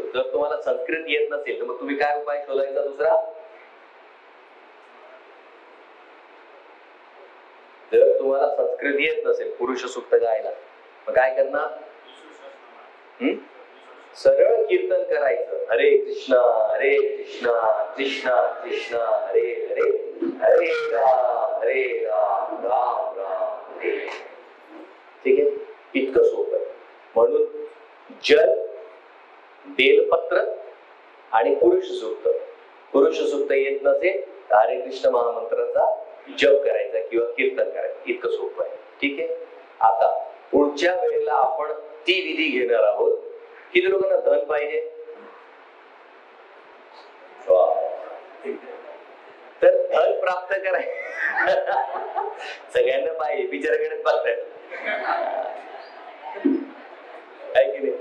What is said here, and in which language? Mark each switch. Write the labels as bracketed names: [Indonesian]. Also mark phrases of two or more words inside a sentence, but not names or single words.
[Marathi] जर तुम्हाला संस्कृत येत नसेल तर मग तुम्ही काय उपाय शोधायचा? दुसरा, जर तुम्हाला संस्कृत येत नसेल पुरुष सूक्त गायला, मग काय करणार? सरळ कीर्तन करायचं. हरे कृष्णा कृष्णा कृष्णा हरे हरे, हरे राम राम राम हरे. ठीक आहे, इतकं सोपं आहे. म्हणून जल, बेलपत्र आणि पुरुष सूक्त. पुरुष सूक्त येत नसेल तर हरे कृष्ण महामंत्राचा जप करायचा किंवा कीर्तन करायचं. इतकं सोपं आहे. ठीक आहे. आता पुढच्या वेळेला आपण ती विधी घेणार आहोत. किती लोकांना धन पाहिजे? तर धन प्राप्त करायचं सगळ्यांना पाहिजे, बिचाराकडे बघताय की नाही?